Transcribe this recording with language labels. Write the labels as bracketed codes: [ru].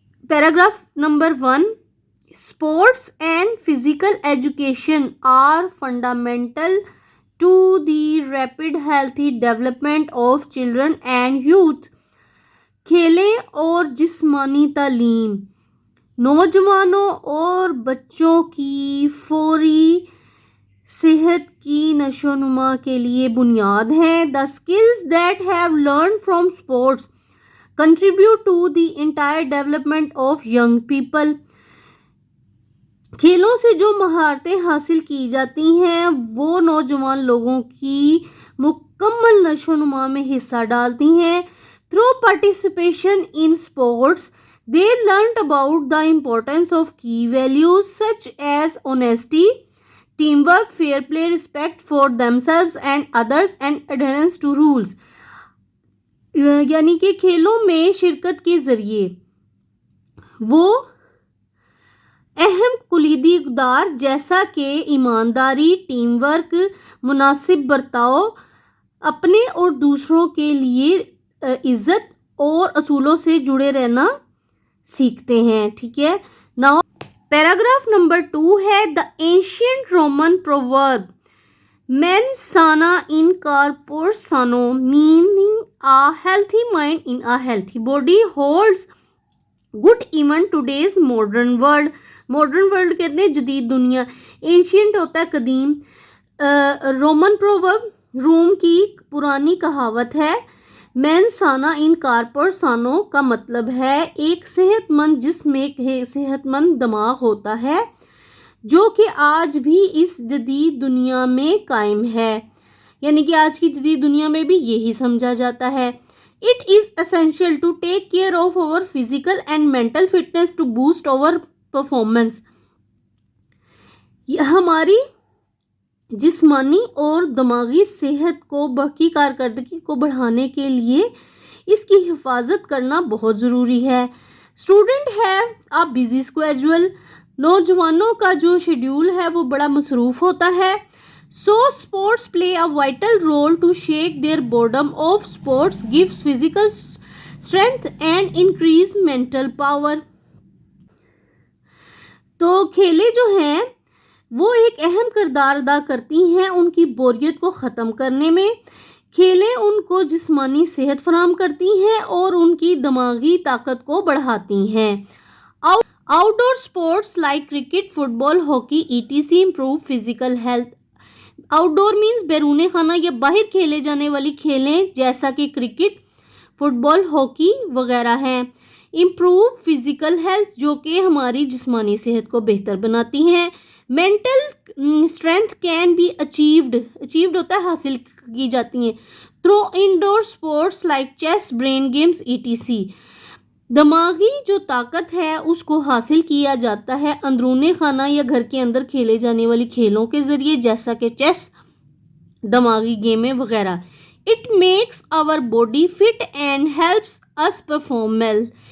[en] Paragraph number 1 sports and physical education are fundamental to the rapid healthy development of children and youth. [ur] کھیلیں اور جسمانی تعلیم نوجوانوں اور بچوں کی فوری صحت کی نشو نما کے لیے بنیاد ہیں. [en] The skills that have learned from sports contribute to the entire development of young people. [ur] کھیلوں سے جو مہارتیں حاصل کی جاتی ہیں وہ نوجوان لوگوں کی مکمل نشو نما میں حصہ ڈالتی ہیں. [en] Through participation in sports, they learned about the importance of key values such as honesty, teamwork, fair play, respect for themselves and others, and adherence to rules. [ur] یعنی کہ کھیلوں میں شرکت کے ذریعے وہ اہم کلیدی اقدار جیسا کہ ایمانداری، ٹیم ورک، مناسب برتاؤ، اپنے اور دوسروں کے لیے عزت اور اصولوں سے جڑے رہنا سیکھتے ہیں. ٹھیک ہے. [en] now paragraph number 2 ہے the ancient Roman proverb [la] mens sana in corpore sano [en] meaning a healthy mind in a healthy body holds good even today's modern world. Modern world [ur] کہتے ہیں جدید دنیا. اینشینٹ ہوتا ہے قدیم. رومن پروورب روم کی پرانی کہاوت ہے. [la] مین سانا ان کارپور سانو [ur] کا مطلب ہے ایک صحت مند جسم میں ایک صحت مند دماغ ہوتا ہے جو کہ آج بھی اس جدید دنیا میں قائم ہے. یعنی کہ آج کی جدید دنیا میں بھی یہی سمجھا جاتا ہے. [en] It is essential to take care of our physical and mental fitness to boost our performance. [ur] ہماری جسمانی اور دماغی صحت کی کارکردگی کو بڑھانے کے لیے اس کی حفاظت کرنا بہت ضروری ہے. [en] Student have a busy schedule. [ur] نوجوانوں کا جو شیڈیول ہے وہ بڑا مصروف ہوتا ہے. [en] So sports play a vital role to shake their boredom of. Sports gives physical strength and increase mental power. [ur] تو کھیلیں جو ہیں وہ ایک اہم کردار ادا کرتی ہیں ان کی بوریت کو ختم کرنے میں. کھیلیں ان کو جسمانی صحت فراہم کرتی ہیں اور ان کی دماغی طاقت کو بڑھاتی ہیں. [en] Outdoor sports like cricket, football, hockey ETC improve physical health. Outdoor means [ur] بیرون خانہ یا باہر کھیلے جانے والی کھیلیں جیسا کہ کرکٹ، فٹ بال، ہاکی وغیرہ ہیں. [en] improve physical health [ur] جو کہ ہماری جسمانی صحت کو بہتر بناتی ہیں. [en] mental strength can be achieved [ur] ہوتا ہے حاصل کی جاتی ہیں [en] Through indoor sports like chess, brain games ETC. [ur] دماغی جو طاقت ہے اس کو حاصل کیا جاتا ہے اندرون خانہ یا گھر کے اندر کھیلے جانے والی کھیلوں کے ذریعے جیسا کہ چیس، دماغی گیمیں وغیرہ. [en] It makes our body fit and helps us perform well.